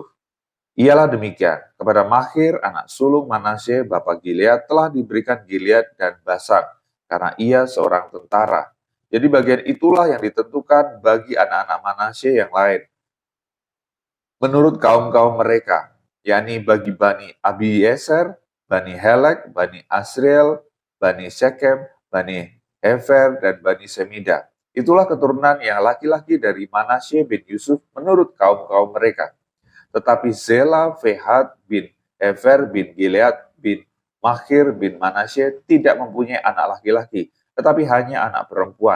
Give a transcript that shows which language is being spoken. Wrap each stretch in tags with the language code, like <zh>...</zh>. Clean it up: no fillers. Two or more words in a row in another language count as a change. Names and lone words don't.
<id>Ialah demikian, kepada Mahir anak sulung Manasye bapa Gilead telah diberikan Gilead dan Basan, karena ia seorang tentara. Jadi bagian itulah yang ditentukan bagi anak-anak Manasye yang lain, menurut kaum-kaum mereka, yakni bagi Bani Abiezer, Bani Helek, Bani Asriel, Bani Shekem, Bani Hefer, dan Bani Semida. Itulah keturunan yang laki-laki dari Manasye bin Yusuf menurut kaum-kaum mereka. Tetapi Zela, Fehat bin Hefer bin Gilead bin Mahir bin Manasye tidak mempunyai anak laki-laki, tetapi hanya anak perempuan.</id>